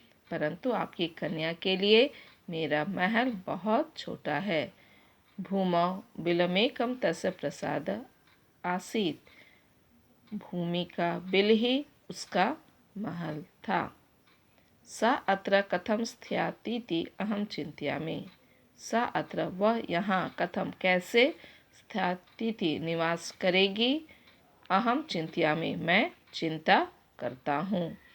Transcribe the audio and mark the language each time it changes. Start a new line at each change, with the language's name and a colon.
Hindi: परंतु आपकी कन्या के लिए मेरा महल बहुत छोटा है।
Sanskrit: भूमौ बिलमेकं तस्य प्रसाद आसीत्।
Hindi: भूमि का बिल ही उसका महल था।
Sanskrit: सा अत्र कथम स्यातीति अहम चिंतयामि।
Hindi: सा अत्र, वह यहाँ, कथम कैसे, स्यातीति निवास करेगी,
Sanskrit: अहम चिंतयामि
Hindi: मैं चिंता करता हूँ।